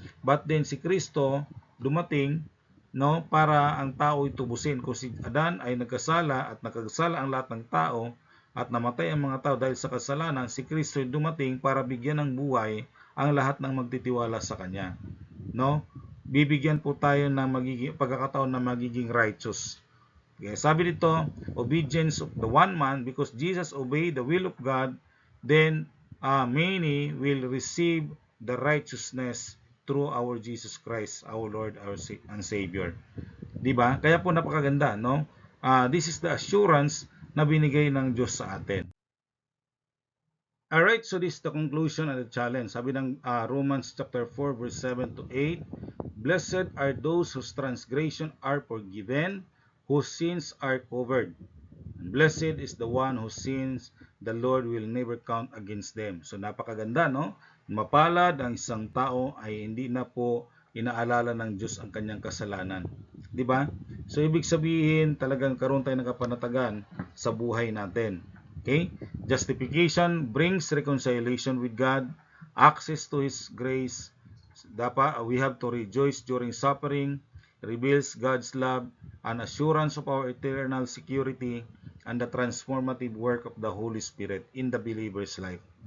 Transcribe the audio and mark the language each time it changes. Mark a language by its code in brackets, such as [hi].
[en] But then [tl] si Kristo dumating, no, para ang tao ay tubusin. Kung si Adan ay nagkasala at nagkasala ang lahat ng tao, at namatay ang mga tao dahil sa kasalanan, si Kristo dumating para bigyan ng buhay ang lahat ng magtitiwala sa Kanya. No? Bibigyan po tayo ng pagkakataon na magiging righteous. [en] Okay, sabi dito, obedience of the one man, because Jesus obeyed the will of God, then many will receive the righteousness through our Jesus Christ, our Lord, our and Savior. [tl] Diba? Kaya po napakaganda, no? [en] This is the assurance [tl] na binigay ng Diyos sa atin. [en] Alright, so this is the conclusion and the challenge. [tl] Sabi ng [en] Romans chapter 4 verse 7 to 8, Blessed are those whose transgression are forgiven, whose sins are covered. And blessed is the one whose sins the Lord will never count against them. [tl] So napakaganda, no? Mapalad ang isang tao ay hindi na po inaalala ng Diyos ang kanyang kasalanan. Di ba? So ibig sabihin, talagang karoon tayo ng kapanatagan sa buhay natin. [en] Okay? Justification brings reconciliation with God, access to His grace. [tl] Dapat [en] we have to rejoice during suffering, reveals God's love, an assurance of our eternal security, and the transformative work of the Holy Spirit in the believer's life.